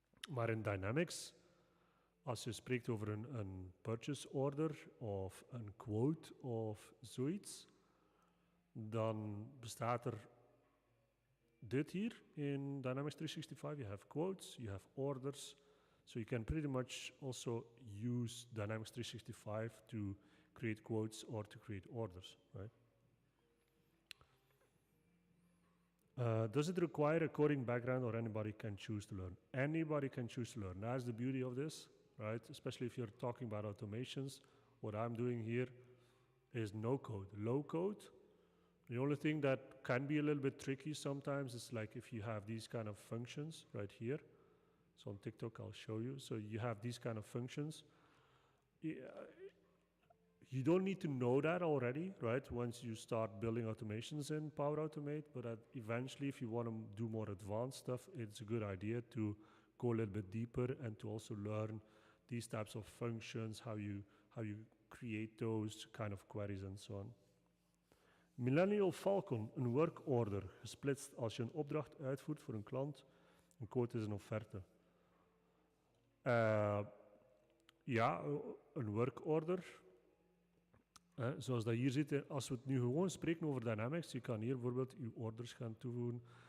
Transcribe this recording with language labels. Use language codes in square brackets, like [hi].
[nl] Maar in Dynamics, als je spreekt over een purchase order of een quote of zoiets, dan bestaat er dit hier in Dynamics 365. [en] You have quotes, you have orders. So you can pretty much also use Dynamics 365 to create quotes or to create orders, right? Does it require a coding background or anybody can choose to learn? Anybody can choose to learn. That's the beauty of this, right? Especially if you're talking about automations. What I'm doing here is no code, low code. The only thing that can be a little bit tricky sometimes is like if you have these kind of functions right here. So on TikTok, I'll show you. So you have these kind of functions. You don't need to know that already, right? Once you start building automations in Power Automate, but eventually if you want to do more advanced stuff, it's a good idea to go a little bit deeper and to also learn these types of functions, how you create those kind of queries and so on. [nl] Millennial Falcon, een work order, gesplitst als je een opdracht uitvoert voor een klant. Een quote is een offerte. Ja, een work order. Zoals dat hier zit, als we het nu gewoon spreken over Dynamics, je kan hier bijvoorbeeld je orders gaan toevoegen.